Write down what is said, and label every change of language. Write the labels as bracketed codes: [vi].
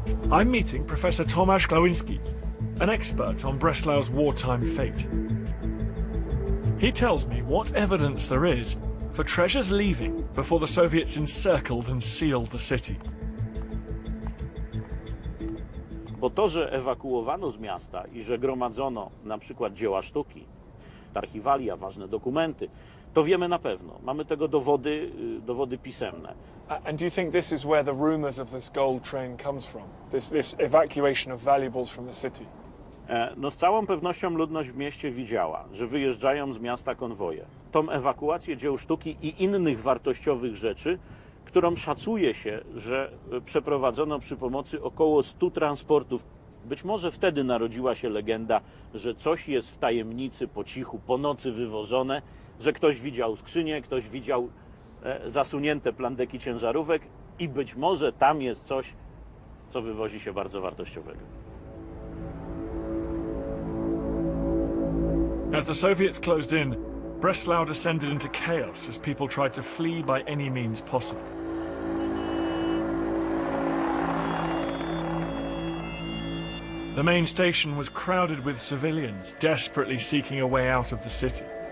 [en] I'm meeting Professor Tomasz Glowinski, an expert on Breslau's wartime fate. He tells me what evidence there is for treasures leaving before the Soviets encircled and sealed the city. [pl] Bo to, że ewakuowano z miasta i że gromadzono na przykład dzieła sztuki, archiwalia, ważne dokumenty, to wiemy na pewno. Mamy tego dowody pisemne. [en] And do you think this is where the rumors of this gold train comes from? This evacuation of valuables from the city? [pl] No z całą pewnością ludność w mieście widziała, że wyjeżdżają z miasta konwoje. Tą ewakuację dzieł sztuki i innych wartościowych rzeczy, którą szacuje się, że przeprowadzono przy pomocy około 100 transportów. Być może wtedy narodziła się legenda, że coś jest w tajemnicy, po cichu, po nocy wywożone, że ktoś widział skrzynię, ktoś widział zasunięte plandeki ciężarówek i być może tam jest coś, co wywozi się bardzo wartościowego. [en] As the Soviets closed in, Breslau descended into chaos as people tried to flee by any means possible. The main station was crowded with civilians, desperately seeking a way out of the city.